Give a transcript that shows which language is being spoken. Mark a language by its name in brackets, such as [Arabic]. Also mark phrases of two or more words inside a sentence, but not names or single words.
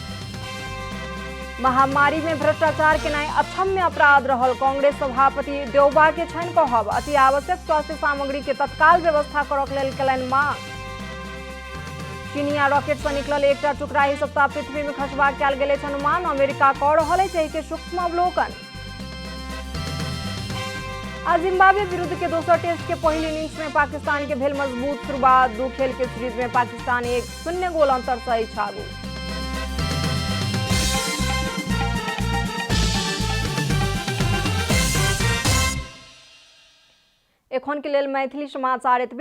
[Maithili] महामारी में भ्रष्टाचार केनाइ अक्षम्य अपराध रहल कांग्रेस सभापति देउबा के छनि कहब। अति आवश्यक स्वास्थ्य सामग्री के तत्काल व्यवस्था करक लेल केलनि मांग। चीनिया रॉकेट से निकलल एकटा टुकड़ा एहि सप्ताह पृथ्वी में खसबाक कयल गेल अछि अनुमान। अमेरिका कऽ रहल अछि एहि के सूक्ष्म अवलोकन। आज जिम्बाब्वे विरुद्ध के दोसर टेस्ट के पहिल इनिंग्स में पाकिस्तान के भेल मजबूत शुरुआत। 2 खेल के सीरीज में पाकिस्तान 1-0 गोल अंतर से अछि आगू। एखन के लेल मैथिली समाचार एतबे।